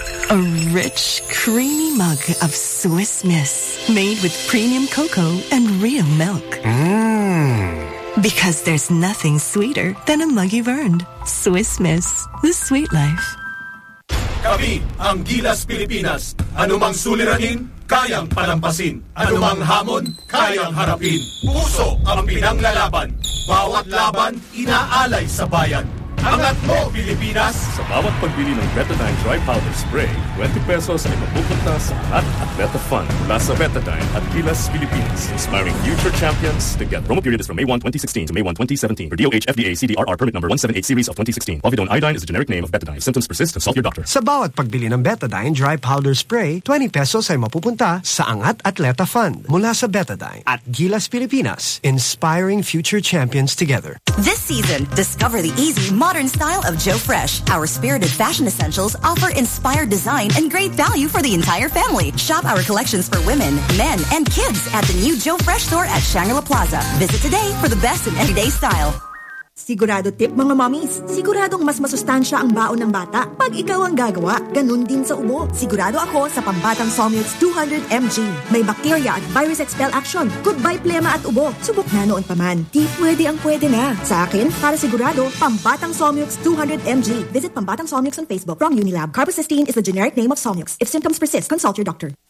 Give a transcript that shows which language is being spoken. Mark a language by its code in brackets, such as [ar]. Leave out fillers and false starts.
[en] A rich, creamy mug of Swiss Miss. Made with premium cocoa and real milk. Because there's nothing sweeter than a mug you've earned. Swiss Miss, the sweet life. [tl] Kami ang Gilas Pilipinas. Anumang suliranin, kayang palampasin. Anumang hamon, kayang harapin. Puso ang pinanglalaban. Bawat laban, inaalay sa bayan. Angat mo, Pilipinas! Sa bawat pagbili ng Betadine Dry Powder Spray, 20 pesos ay mabubunta sa lahat at Betafun. Mula sa Betadine at Gilas Pilipinas. [en] Inspiring future champions together. Promo period is from May 1, 2016 to May 1, 2017. For DOH, FDA, CDRR, permit number 178 series of 2016. Povidone iodine is a generic name of Betadine. If symptoms persist, consult your doctor. [tl] Sa bawat pagbili ng Betadine Dry Powder Spray, 20 pesos ay mapupunta sa Angat Atleta Fund. Mula sa Betadine at Gilas Pilipinas. [en] Inspiring future champions together. This season, discover the easy, modern style of Joe Fresh. Our spirited fashion essentials offer inspired design and great value for the entire family. Shop our collections for women, men, and kids at the new Joe Fresh store at Shangri-La Plaza. Visit today for the best in everyday style. [tl] Sigurado tip mga mommies, siguradong mas masustansya ang baon ng bata pag ikaw ang gagawa, ganun din sa ubo. Sigurado ako sa Pambatang Somyots 200mg. [en] May bacteria at virus expel action. [tl] Goodbye plema at ubo. Subok na noon paman. Tip pwede ang pwede na. Sa akin, para sigurado, Pambatang Somyots 200mg. [en] Visit Pambatang Somyots on Facebook from Unilab. Carbocysteine is the generic name of Somyots. If symptoms persist, consult your doctor.